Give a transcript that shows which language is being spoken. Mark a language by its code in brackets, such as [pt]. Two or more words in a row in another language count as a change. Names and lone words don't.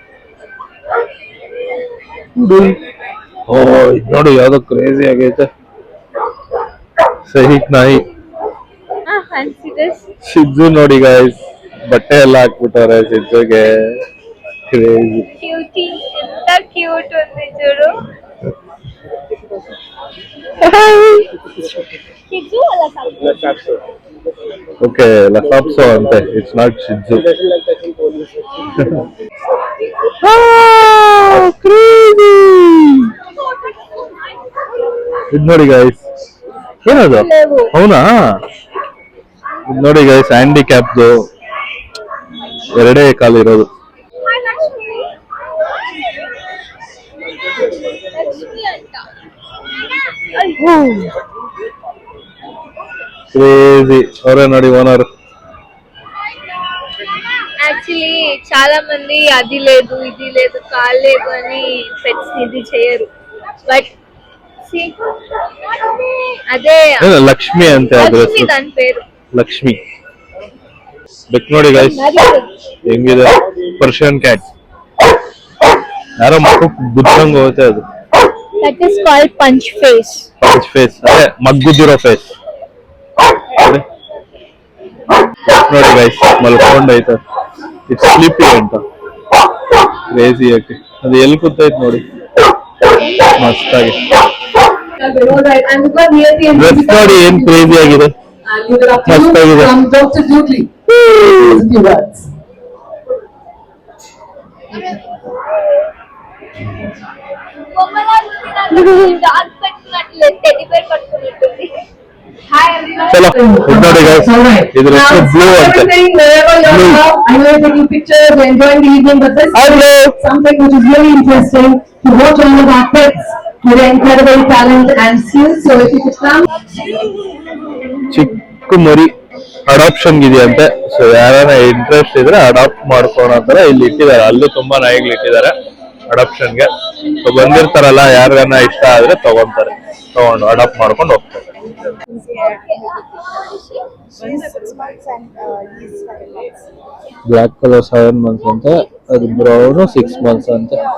[kn] ಓ ಇದು ನೋಡಿ ಯಾವ್ದೋ ಕ್ರೇಜಿ ಆಗೈತೆ, ಸಹಿಕ್ ನಾಯಿ. ಶಿಜ್ಜು ನೋಡಿ ಗೈಸ್, ಬಟ್ಟೆ ಎಲ್ಲ ಹಾಕ್ಬಿಟ್ಟವ್ರೆ ಶಿಜ್ಜುಗೆ. ಕ್ರೇಜಿ. [te] ఎంత క్యూట్ ఉంది చూడు. [kn] ಓಕೆ ಲಸಾಪ್ಸೋ ಅಂತೆ, [en] it's not [kn] ಶಿಜ್ಜು. ಇದು ನೋಡಿ ಗೈಸ್, ಏನದು? అవునా? ಇದು ನೋಡಿ ಗೈಸ್, ಹ್ಯಾಂಡಿಕ್ಯಾಪ್ದು ಎರಡೇ ಕಾಲು ಇರೋದು. ಕ್ರೇಜಿ. ಅವರೇ ನೋಡಿ ಓನರ್. [te] యాక్చువల్లీ చాలా మంది అది లేదు ఇది లేదు కాలు లేదు అని పెట్స్ ఇది చేయరు, [en] బట్ See? [kn] ಅದೇ ಏನು ಲಕ್ಷ್ಮಿ ಅಂತ ಅದ್ರ ಲಕ್ಷ್ಮಿ ಹೆಸರು. ನನ್ ಪೇರು. ಲಕ್ಷ್ಮಿ ಬೆಕ್ ನೋಡಿ ಗೈಸ್ ಹೆಂಗಿದೆ. [en] Persian cat. [kn] ಯಾರೋ ಮಕ್ಕಳು ಗುದ್ದಂಗ್ ಹೋಗುತ್ತೆ ಅದು. [en] That is called punch face. punch face [kn] ಅದೇ ಮಗ್ಗುದಿರೋ ಫೇಸ್ ನೋಡಿ ಗೈಸ್ ಮಲ್ಕೊಂಡೈತೆ. [en] it's sleepy [kn] ಅಂತ ಕ್ರೇಜಿ ಯಾಕೆ ಅದು ಎಲ್ಲಿ ಕೂತೈತ್ ನೋಡಿ ಮಸ್ತಾಗಿ. [en] Alright, and because we are the [kn] ಡ್ರೆಸ್ ನೋಡಿ ಏನ್ ಕ್ರೇಜಿ ಆಗಿದೆ. [en] good afternoon [kn] ಮಸ್ತಾಗಿದೆ. [en] from Dr. Dudley. A few words. Hi everyone. [kn] ಚಲೋ ಇದ್ ನೋಡಿ ಗೈಸ್ [en] Alright. [kn] ಇದ್ರ [en] Now, [kn] ಹೆಸರು ಬ್ಲೂ ಅಂತೆ. [en] everything, wherever you Blue. are, I know you're taking pictures, you're enjoying the evening, but this is something which is really interesting to watch all of our pets with their incredible talent and skills. So if you could come. [kn] ಚಿಕ್ಕ ಮರಿ ಅಡಾಪ್ಷನ್ ಇದೆಯಂತೆ. ಸೊ ಯಾರ ಇಂಟ್ರೆಸ್ಟ್ ಇದ್ರೆ ಅಡಾಪ್ಟ್ ಮಾಡ್ಕೊಳೋ ತರ ಇಲ್ಲಿ ಇಟ್ಟಿದ್ದಾರೆ. ಅಲ್ಲೂ ತುಂಬಾ ನಾಯಿಗಳು ಇಟ್ಟಿದ್ದಾರೆ ಅಡಾಪ್ಷನ್ಗೆ. ಸೊ ಬಂದಿರ್ತಾರಲ್ಲ ಯಾರಿಗನ್ನ ಇಷ್ಟ ಆದ್ರೆ ತಗೊಂತಾರೆ, ತಗೊಂಡು ಅಡಾಪ್ಟ್ ಮಾಡ್ಕೊಂಡು ಹೋಗ್ತಾರೆ. [en] black colour [kn] 7 months ಅಂತೆ, ಅದು ಬ್ರೌನ್ 6 months ಅಂತೆ.